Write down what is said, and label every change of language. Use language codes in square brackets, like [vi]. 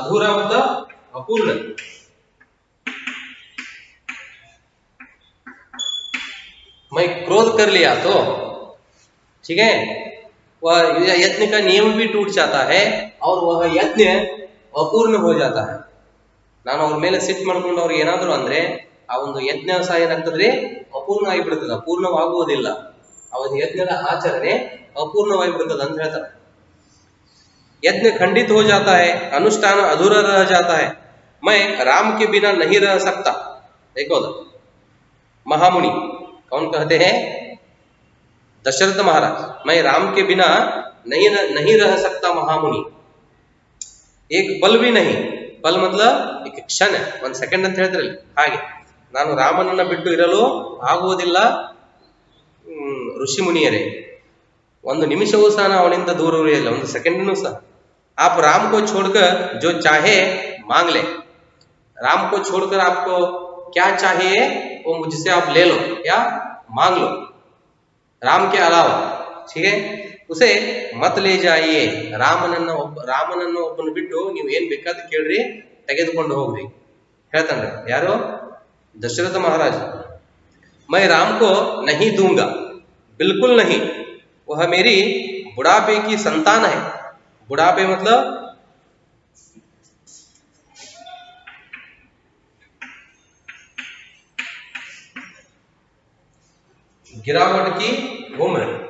[hi] अधूरा मतलब अपूर्ण. मैं क्रोध कर लिया तो, ठीक है, वह यज्ञ का नियम भी टूट जाता है और वह यज्ञ अपूर्ण हो जाता है. [kn] ನಾನು ಅವ್ರ ಮೇಲೆ ಸಿಟ್ಟು ಮಾಡ್ಕೊಂಡು ಅವ್ರಿಗೆ ಏನಾದ್ರು ಅಂದ್ರೆ ಆ ಒಂದು ಯಜ್ಞ ಸಹ ಏನಾಗ್ತದ್ರಿ, ಅಪೂರ್ಣ ಆಗಿಬಿಡ್ತದ, ಪೂರ್ಣವಾಗುವುದಿಲ್ಲ. ಆ ಒಂದು ಯಜ್ಞದ ಆಚರಣೆ ಅಪೂರ್ಣವಾಗಿಬಿಡ್ತದ ಅಂತ ಹೇಳ್ತಾರೆ. [hi] यज्ञ खंडित हो जाता है, अनुष्ठान अधूरा रह जाता है. मैं राम के बिना नहीं रह सकता. देखो महामुनि कौन कहते हैं, दशरथ महाराज, मैं राम के बिना नहीं रह सकता महामुनि. एक पल भी नहीं, पल मतलब एक क्षण, [kn] ಒಂದು ಸೆಕೆಂಡ್ ಅಂತ ಹೇಳ್ತಾರಲ್ಲ ಹಾಗೆ, ನಾನು ರಾಮನನ್ನ ಬಿಟ್ಟು ಇರಲು ಆಗುವುದಿಲ್ಲ ಋಷಿ ಮುನಿಯರೇ. ಒಂದು ನಿಮಿಷವೂ ಸಹ ಅವನಿಂದ ದೂರ ಉಳಿಯಲ್ಲ, ಒಂದು ಸೆಕೆಂಡ್ನೂ सह. [hi] आप राम को छोड़कर जो चाहे मांग ले. राम को छोड़कर आपको क्या चाहिए वो मुझसे आप ले लो या मांग लो, राम के अलावा. ठीक है, उसे मत ले जाइए. [kn] ರಾಮನನ್ನ ಒಬ್ಬನ ಬಿಟ್ಟು ನೀವು ಏನ್ ಬೇಕಾದ ಕೇಳ್ರಿ, ತೆಗೆದುಕೊಂಡು ಹೋಗ್ರಿ ಹೇಳ್ತಾನೆ. ಯಾರು? दशरथ महाराज. [hi] मैं राम को नहीं दूंगा, बिल्कुल नहीं. वह मेरी बुढ़ापे की संतान है. बुढ़ापे मतलब गिरावट की उम्र.